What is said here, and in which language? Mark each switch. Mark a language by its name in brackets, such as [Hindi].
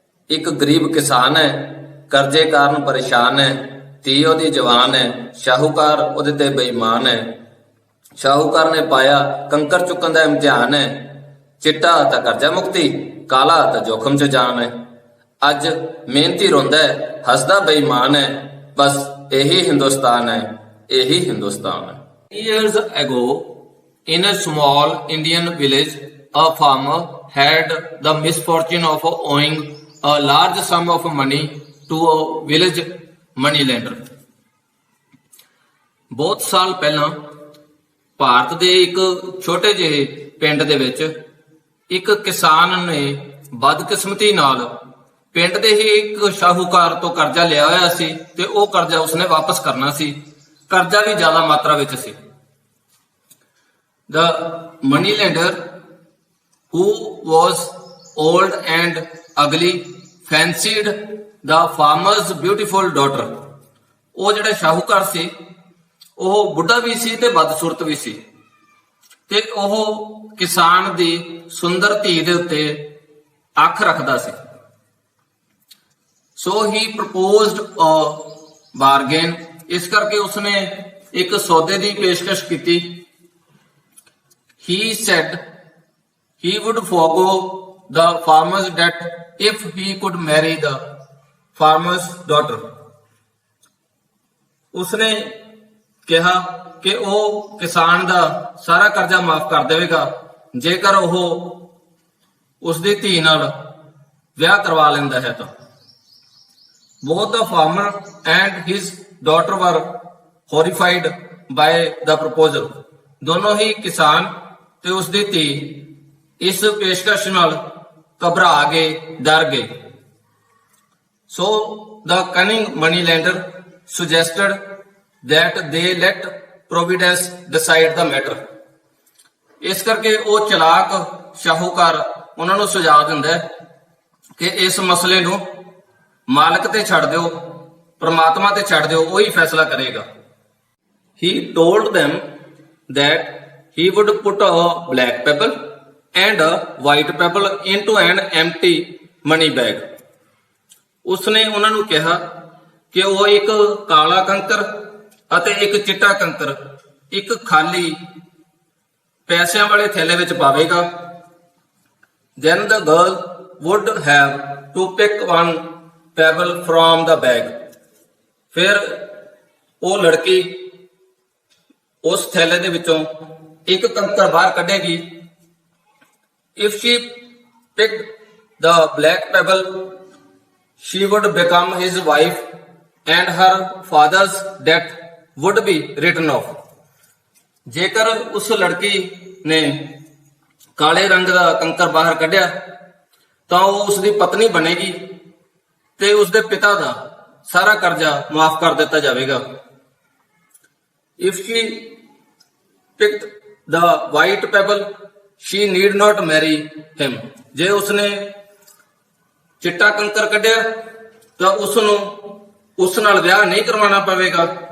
[Punjabi] ਇੱਕ ਗਰੀਬ ਕਿਸਾਨ ਹੈ, ਕਰਜ਼ੇ ਕਾਰਨ ਪਰੇਸ਼ਾਨ ਹੈ, ਧੀ ਉਹਦੀ ਜਵਾਨ ਹੈ, ਸ਼ਾਹੂਕਾਰ ਉਹਦੇ ਤੇ ਬੇਈਮਾਨ ਹੈ। ਸ਼ਾਹੂਕਾਰ ਨੇ ਪਾਇਆ ਕੰਕਰ ਚੁੱਕਣ ਦਾ ਇਮਤਿਹਾਨ ਹੈ, ਚਿੱਟਾ ਤਾਂ ਕਰਜ਼ਾ ਮੁਕਤੀ, ਕਾਲਾ ਤਾਂ ਜੋਖਮ 'ਚ ਜਾਨ ਹੈ। ਅੱਜ ਮਿਹਨਤੀ ਰੋਂਦਾ ਹੈ, ਹੱਸਦਾ ਬੇਈਮਾਨ ਹੈ, ਬਸ ਇਹੀ ਹਿੰਦੁਸਤਾਨ ਹੈ, ਇਹੀ ਹਿੰਦੁਸਤਾਨ ਹੈ। [English] Years ago, in a small Indian village, a farmer had the misfortune of owing a large sum of money to a village moneylender. [Punjabi] ਬਹੁਤ ਸਾਲ ਪਹਿਲਾਂ ਭਾਰਤ ਦੇ ਇੱਕ ਛੋਟੇ ਜਿਹੇ ਪਿੰਡ ਦੇ ਵਿੱਚ ਇੱਕ ਕਿਸਾਨ ਨੇ ਬਦਕਿਸਮਤੀ ਨਾਲ ਪਿੰਡ ਦੇ ਹੀ ਇੱਕ ਸ਼ਾਹੂਕਾਰ ਤੋਂ ਕਰਜ਼ਾ ਲਿਆ ਹੋਇਆ ਸੀ, ਤੇ ਉਹ ਕਰਜ਼ਾ ਉਸਨੇ ਵਾਪਸ ਕਰਨਾ ਸੀ। ਕਰਜ਼ਾ ਵੀ ਜ਼ਿਆਦਾ ਮਾਤਰਾ ਵਿੱਚ ਸੀ। [English] The moneylender, who was old and ugly, fancied the farmer's beautiful daughter. [Punjabi] ਉਹ ਜਿਹੜਾ ਸ਼ਾਹੂਕਾਰ ਸੀ, ਉਹ ਬੁੱਢਾ ਵੀ ਸੀ ਤੇ ਬਦਸੂਰਤ ਵੀ ਸੀ, ਤੇ ਉਹ ਕਿਸਾਨ ਦੀ ਸੁੰਦਰ ਧੀ ਦੇ ਉੱਤੇ ਅੱਖ ਰੱਖਦਾ ਸੀ। [English] So he proposed a bargain. [Punjabi] ਇਸ ਕਰਕੇ ਉਸਨੇ ਇੱਕ ਸੌਦੇ ਦੀ ਪੇਸ਼ਕਸ਼ ਕੀਤੀ। [English] He said he would forgo the farmer's debt if he could marry the farmer's daughter. [Punjabi] ਉਸਨੇ ਕਿਹਾ ਕਿ ਉਹ ਕਿਸਾਨ ਦਾ ਸਾਰਾ ਕਰਜ਼ਾ ਮਾਫ ਕਰ ਦੇਵੇਗਾ ਜੇਕਰ ਉਹ ਉਸਦੀ ਧੀ ਨਾਲ ਵਿਆਹ ਕਰਵਾ ਲੈਂਦਾ ਹੈ ਤਾਂ। [English] Both the farmer and his daughter were horrified by the proposal. [Punjabi] ਦੋਨੋਂ ਹੀ ਕਿਸਾਨ ਤੇ ਉਸਦੀ ਧੀ ਇਸ ਪੇਸ਼ਕਸ਼ ਨਾਲ ਘਬਰਾ ਗਏ, ਡਰ ਗਏ। [English] So the cunning moneylender suggested that they let Providence decide the matter. [Punjabi] ਇਸ ਕਰਕੇ ਉਹ ਚਲਾਕ ਸ਼ਾਹੂਕਾਰ ਉਹਨਾਂ ਨੂੰ ਸੁਝਾਅ ਦਿੰਦਾ ਹੈ ਕਿ ਇਸ ਮਸਲੇ ਨੂੰ ਮਾਲਕ ਤੇ ਛੱਡ ਦਿਓ, ਪ੍ਰਮਾਤਮਾ ਤੇ ਛੱਡ ਦਿਓ, ਉਹੀ ਫੈਸਲਾ ਕਰੇਗਾ। [English] He told them that he would put a black pebble and a white pebble into an empty money bag. [Punjabi] ਉਸਨੇ ਉਹਨਾਂ ਨੂੰ ਕਿਹਾ ਕਿ ਉਹ ਇੱਕ ਕਾਲਾ ਕੰਕਰ ਅਤੇ ਇੱਕ ਚਿੱਟਾ ਕੰਕਰ ਇੱਕ ਖਾਲੀ ਪੈਸਿਆਂ ਵਾਲੇ ਥੈਲੇ ਵਿੱਚ ਪਾਵੇਗਾ। [English] Then the girl would have to pick one pebble from the bag. [Punjabi] ਫਿਰ ਉਹ ਲੜਕੀ ਉਸ ਥੈਲੇ ਦੇ ਵਿੱਚੋਂ ਇੱਕ ਕੰਕਰ ਬਾਹਰ ਕੱਢੇਗੀ। [English] If she picked the black pebble, she would become his wife and her father's debt would be written off. [Punjabi] ਜੇਕਰ ਉਸ ਲੜਕੀ ਨੇ ਕਾਲੇ ਰੰਗ ਦਾ ਕੰਕਰ ਬਾਹਰ ਕੱਢਿਆ ਤਾਂ ਉਹ ਉਸਦੀ ਪਤਨੀ ਬਣੇਗੀ ਤੇ ਉਸਦੇ ਪਿਤਾ ਦਾ ਸਾਰਾ ਕਰਜ਼ਾ ਮਾਫ ਕਰ ਦਿੱਤਾ ਜਾਵੇਗਾ। [English] If she picked the white pebble, she need not marry him. [Punjabi] ਜੇ ਉਸਨੇ ਚਿੱਟਾ ਕੰਕਰ ਕੱਢਿਆ ਤਾਂ ਉਸ ਨੂੰ ਉਸ ਨਾਲ ਵਿਆਹ ਨਹੀਂ ਕਰਵਾਉਣਾ ਪਵੇਗਾ